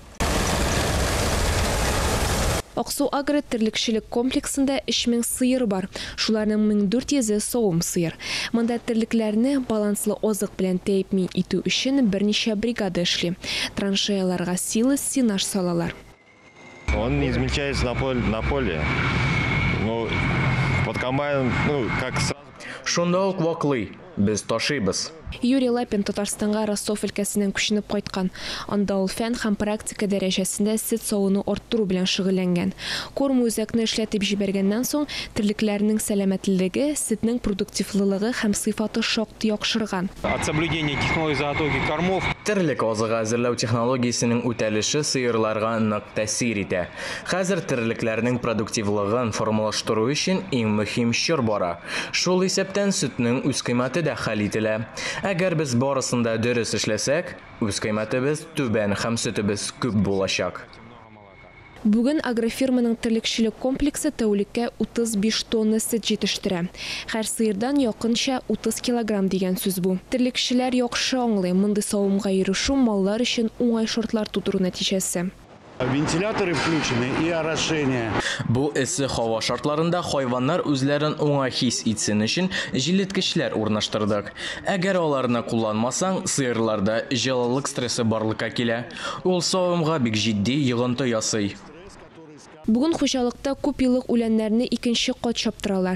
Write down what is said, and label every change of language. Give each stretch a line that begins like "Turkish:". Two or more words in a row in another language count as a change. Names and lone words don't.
Tatar: Аксу агро терлекчелек комплексында 3000 сыер бар. Шуларның 1400-е савым сыер. Монда терлекләрне баланслы азык белән тәэмин итү өчен берничә бригада эшли. Траншеяларга силос синаж салалар.
Russian: Он не измельчается на поле. Ну, под комбайном, как сразу.
Tatar: Шунда ук ваклый, без ташибыз. Юрий Лапин Татарстанга Ростов өлкәсеннән күченеп кайткан. Анда ул фән һәм практика дәрәҗәсендә сөт савуны арттыру белән шөгыльләнгән. Корм үзәкне эшләтеп җибәргәннән соң терлекләрнең сәламәтлеге, сөтнең продуктивлылыгы һәм сыйфаты шактый яхшырган.
Russian: От соблюдения технологий заготовки кормов.
Tatar: Терлек азыгы әзерләү технологиясенең үтәлеше сыерларга нык тәэсир итә. Хәзер терлекләрнең продуктивлыгын формалаштыру өчен иң мөһим чор бара. Шул исәптән сөтнең үз кыймматы да хәл ителә. Әгәр без барысында дөрес эшләсәк, үз кыймматыбыз түбән һәм сөтебез күп булачак. Бүген агрофирманың терлекчелек комплексы тәүлеккә 35 тонна сөт җитештерә. Һәр сыердан якынча 30 килограмм дигән сүз бу. Терлекчеләр яхшы аңлый, мондый савымга ирешү маллар өчен уңай шартлар тудыру нәтиҗәсе.
Russian: Вентиляторы включены и орошение.
Tatar: Бу эссе һава шартларында хайваннар үзләрен уңай хис итсен өчен җиләткечләр урнаштырдык. Әгәр аларны кулланмасаң, сыерларда җылылык стрессы барлыкка килә. Ул савымга бик җитди йогынты ясый. Бүген хуҗалыкта күп еллык үләннәрне икенче кат чаптыралар.